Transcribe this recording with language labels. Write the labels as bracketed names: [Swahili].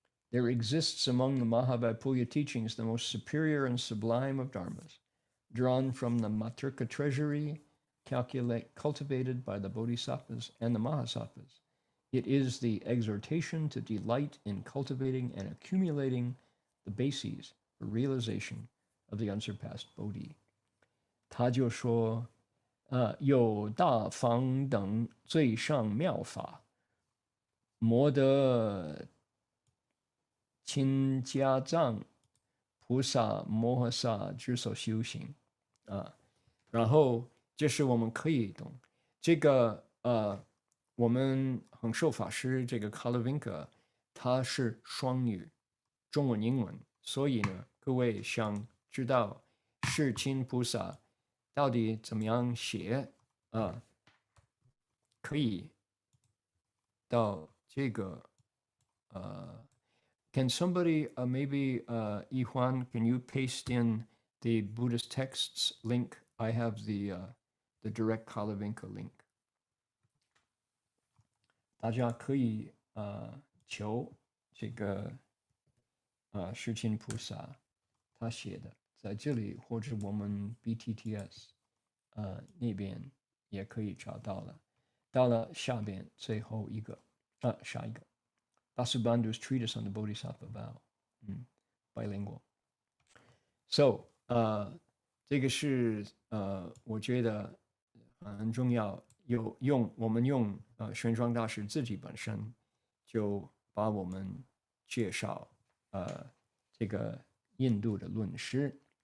[English] There exists among the Mahavipulya teachings the most superior and sublime of dharmas, drawn from the Matrika treasury, cultivated by the Bodhisattvas and the Mahasattvas. It is the exhortation to delight in cultivating and accumulating the bases for realization of the unsurpassed Bodhi. [Chinese] 他就说，有大方等最上妙法，摩得亲家藏菩萨摩诃萨之所修行啊。然后就是我们可以懂这个我们恒寿法师这个 Kalavinka 他是双语，中文英文，所以呢，各位想知道世亲菩萨到底怎么样写可以到这个 [English] Can somebody maybe Yihuan, can you paste in the Buddhist texts link? I have the direct Kalavinka link. [Chinese] 大家可以求这个世亲菩萨他写的，在这里或者我们 BTTS 那边也可以找到了。到了下边最后一个下一个 [English] Vasubandhu's treatise on the Bodhisattva vow, bilingual. [Chinese] So 这个是我觉得很重要，我们用玄奘大师自己本身就把我们介绍这个印度的论师。